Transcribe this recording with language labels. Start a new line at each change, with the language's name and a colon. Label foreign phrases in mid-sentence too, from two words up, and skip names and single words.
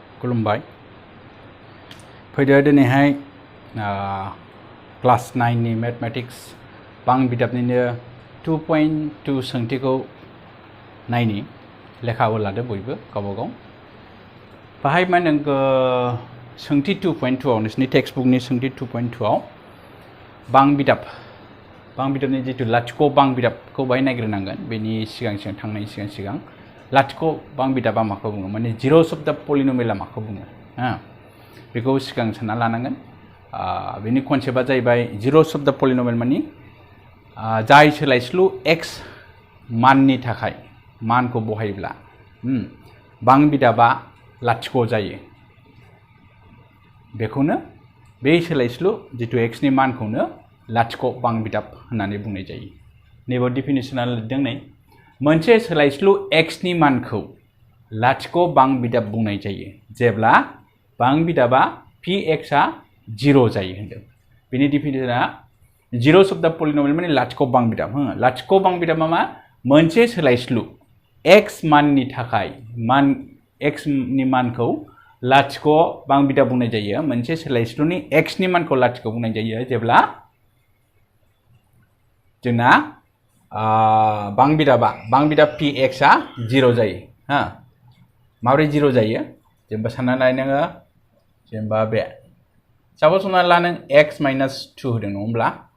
Bodo: खुलुमबाय फैदो दिनैहाय क्लास 9 नि मैथमेटिक्स बां बिजाबनिनो 2.2 सोंथिखौ नायनि लेखाबो लादो बयबो गावबा गाव बाहाय मा नोंगो सोंथि 2.2 आव नोंसिनि टेक्स्ट बुकनि सोंथि 2.2 आव बां बिजाबनि जितु लाथिख' बां बिजाबखौ बाहाय नायग्रोनांगोन बेनि सिगां थांनायनि सिगां लाथिख' बां बिजाबा माखौ बुङो माने
English: zeros of the polynomial
Bodo: माखौ बुङो बेखौ सिगां सानना लानांगोन बेनि कनसेप्टआ जाहैबाय
English: zeros of the polynomial
Bodo: माने जाय सोलायस्लु x माननि थाखाय मानखौ बहायोब्ला बां बिजाबा लाथिख' जायो बेखौनो बे सोलायस्लु जितु x नि मानखौनो लाथिख' बां बिजाब होननानै बुंनाय जायो नैबे डेफिनिशना लिरदों नै मोनसे सोलायस्लु x नि मानखौ लाथिख' बां बिजाब बुंनाय जायो जेब्ला बां बिजाबा px आ 0 जायो होनदों बेनि डेफिनिशना
English: zeros of the polynomial
Bodo: माने लाथिख' बां बिजाब लाथिख' बां बिजाबा मा मोनसे सोलायस्लु x माननि थाखाय x नि मानखौ लाथिख' बां बिजाब बुंनाय जायो मोनसे सोलायस्लुनि x नि मानखौ लाथिख' बुंनाय जायो जेब्ला जोंना बां बिजाब px आ 0 जायो माबोरै 0 जायो जेनेबा सानना नाय नोङो जेनेबा बे सापस हमना ला नों x - 2 होदों नङा होमब्ला